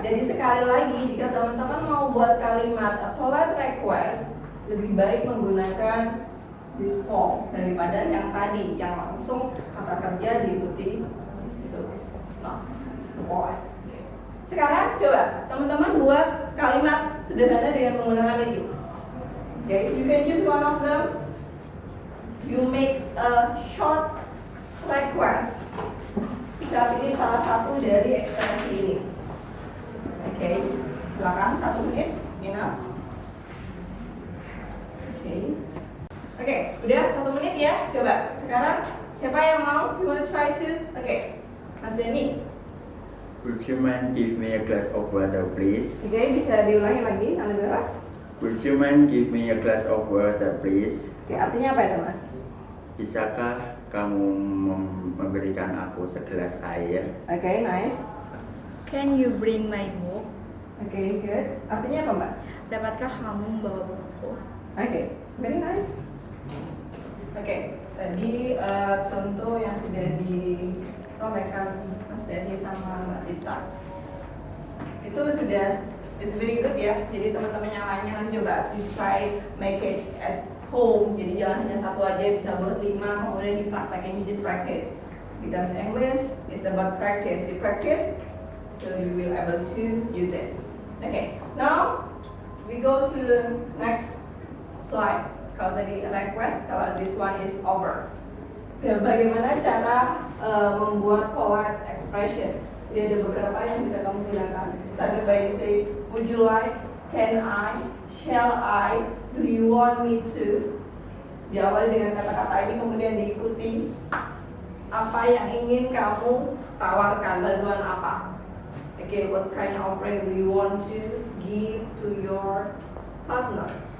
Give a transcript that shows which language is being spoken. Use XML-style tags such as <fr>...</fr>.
<id>Jadi sekali lagi, jika teman-teman mau buat kalimat</id> <en>a polite request,</en> <id>lebih baik menggunakan</id> <en>this form</en> <id>daripada yang tadi, yang langsung kata kerja diikuti itu.</id> <en>It's not polite.</en> <id>Sekarang coba teman-teman buat kalimat sederhana dengan menggunakan itu.</id> <en>Okay, you can choose one of them. You make a short request.</en> <id>Kita pilih salah satu dari ekspresi ini. Oke, silakan 1 menit.</id> <en>Enough.</en> <id>Oke, udah 1 menit ya. Coba sekarang siapa yang mau?</id> <en>You wanna try to? Oke, Mas Denny. Would you mind give me a glass of water, please?</en> <id>Oke, bisa diulangi lagi yang lebih keras.</id> <en>Would you mind give me a glass of water, please?</en> <id>Oke, artinya apa itu Mas? Bisakah kamu memberikan aku segelas air?</id> <en>Oke, nice. Can you bring my book?</en> <id>Oke,</id> <en>good.</en> <id>Artinya apa Mbak? Dapatkah kamu membawa buku? Oke,</id> <en>very nice.</en> <id>Oke, tadi contoh yang sudah disampaikan Mas Denny sama Mbak Tita itu sudah</id> <en>is very good</en> <id>ya. Jadi teman-teman yang lainnya nanti coba</id> <en>you try make it at home.</en> <id>Jadi jangan hanya satu aja, bisa buat 5 kemudian dipraktekin,</id> <en>you just practice. Because English is about practice. You practice, so you will able to use it. Okay, now we go to the next slide.</en> <id>Kalau tadi request, kalau</id> <en>this one is over.</en> <id>Ya, bagaimana cara membuat polite expression? Jadi ada beberapa yang bisa kamu gunakan.</id> <en>Started by you say, would you like, can I, shall I, do you want me to?</en> <id>Diawali dengan kata-kata ini kemudian diikuti apa yang ingin kamu tawarkan, bantuan apa.</id> <en>Okay, what kind of offering do you want to give to your partner?</en>